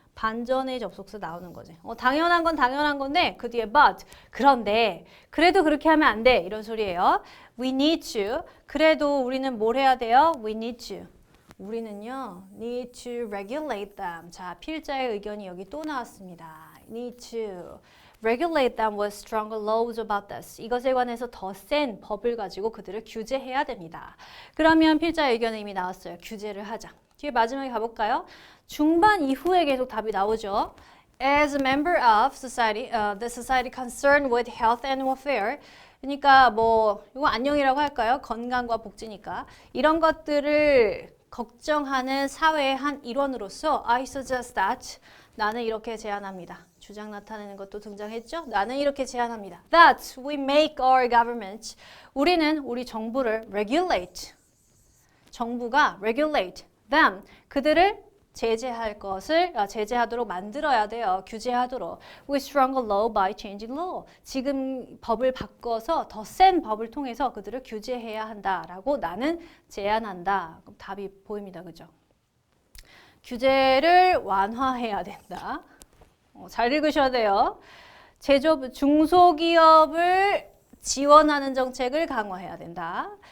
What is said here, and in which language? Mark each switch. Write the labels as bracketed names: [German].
[Korean] 반전의 접속사 나오는 거지. 당연한 건 당연한 건데 그 뒤에 but 그런데 그래도 그렇게 하면 안 돼. 이런 소리예요. [English] We need to. 그래도 우리는 뭘 해야 돼요? We need to. [Korean] 우리는요. [English] need to regulate them. [Korean] 자, 필자의 의견이 여기 또 나왔습니다. [English] need to. regulate them with stronger laws about this. [Korean] 이것에 관해서 더 센 법을 가지고 그들을 규제해야 됩니다. 그러면 필자의 의견은 이미 나왔어요. 규제를 하자. 뒤에 마지막에 가볼까요? 중반 이후에 계속 답이 나오죠. [English] As a member of society, the society concerned with health and welfare. [Korean] 그러니까 뭐 이거 안녕이라고 할까요? 건강과 복지니까. 이런 것들을 걱정하는 사회의 한 일원으로서 [English] I suggest that [Korean] 나는 이렇게 제안합니다. 주장 나타내는 것도 등장했죠? 나는 이렇게 제안합니다. [English] That we make our government. [Korean] 우리는 우리 정부를 regulate. 정부가 regulate them. 그들을 제재하도록 만들어야 돼요. 규제하도록. [English] With stronger law by changing law. [Korean] 지금 법을 바꿔서 더 센 법을 통해서 그들을 규제해야 한다라고 나는 제안한다. 그럼 답이 보입니다. 그죠? 규제를 완화해야 된다. 잘 읽으셔야 돼요. 중소기업을 지원하는 정책을 강화해야 된다.